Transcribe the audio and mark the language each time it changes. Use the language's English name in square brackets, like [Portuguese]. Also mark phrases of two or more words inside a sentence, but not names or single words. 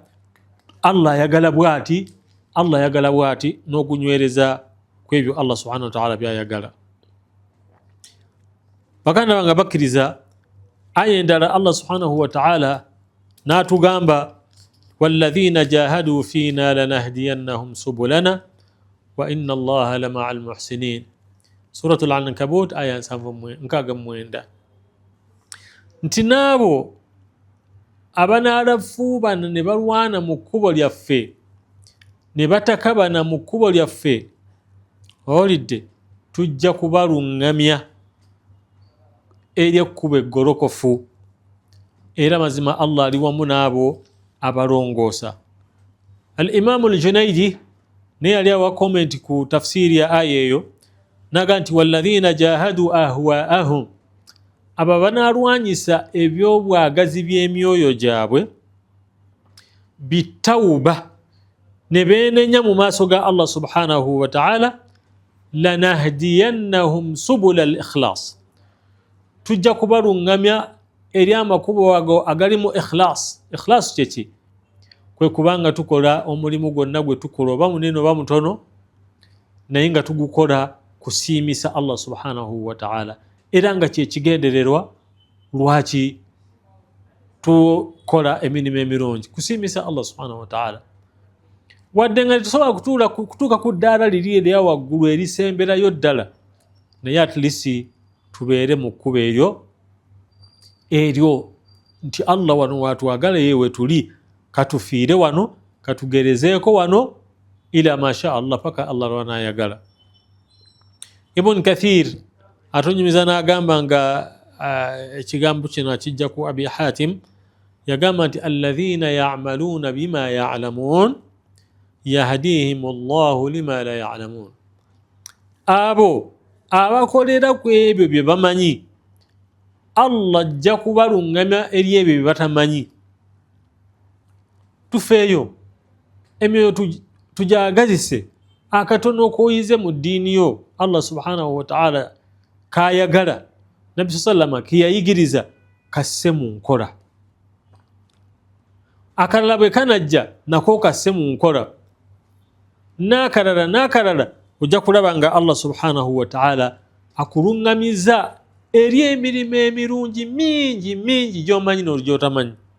[Ganda] Allah ayagala bwati, Allah ayagala bwati n'ogunywereza ku ebyo Allah [Arabic] سبحانه وتعالى [Ganda] byayagala. Baganda bange bakkiriza, aya endala Allah [Arabic] سبحانه وتعالى [Ganda] n'atugamba [Arabic] والذين جاهدوا فينا لنهدينهم سبلنا وإن الله لمع المحسنين. [Ganda] Suratul Ankabut aya 69. Nti naabo abanaalafuubana ne balwana mu kkubo lyaffe ne batakabana mu kkubo lyaffe, owulidde, tujja kubalungamya eri ekkubo eggolokofu, era mazima Allah ali wamu n'abo abalongoosa. Al-Imaamu al-Junaidi naye yali awa komenti ku tafsiri ya aya eyo naga nti [Arabic] والذين جاهدوا أهواءهم, [Ganda] abo banaalwanyisa ebyobwagazi by'emyoyo gyabwe bitawuba ne beenenya mu maaso ga Allah [Arabic] سبحانه وتعالى, لنهدينهم سبل الإخلاص, [Ganda] tujja kubalungamya eri amakubo ago agalimu ikhlas. Ikhlas kyeki? Kwe kubanga tukola omulimu gwonna gwe tukola oba munene oba mutono naye nga tugukola kusiimisa Allah [Arabic] سبحانه وتعالى, [Ganda] era nga kyekigendererwa lwaki tukola emirimu emirungi, kusiimisa Allah [Arabic] سبحانه وتعالى. [Ganda] Wadde nga tetusobola kutuuka ku ddaala liri erya waggulu erisemberayo ddala, naye [English] at least [Ganda] tubeere mu kkubo eryo nti Allah wano watwagala yewe tuli, katufiire wano, katugerezeeko wano ila [Arabic] ما شاء الله [Ganda] paka Allah lwanayagala. Ibn Kathir atonyumiza n'agamba nga ekigambo kino akijja ku Abi Hatim, yagamba nti [Arabic] الذين يعملون بما يعلمون يهديهم الله لما لا يعلمون, [Ganda] abo abakolera ku ebyo bye bamanyi Allah ajja kubalungamya eri ebyo bye batamanyi. Tufeeyo emyoyo tujagazise akatono koyize mu ddiini yo Allah [Arabic] سبحانه وتعالى [Ganda] kayagala, Nabbi sallama kiyayigiriza kasse mu nkola, akalala bwe kanajja nako kasse mu nkola, n'akalala ojja kulaba nga Allah [Arabic] سبحانه وتعالى [Ganda] akulungamiza eri emirimu emirungi mingi gy'omanyi n'ogyotamanyi.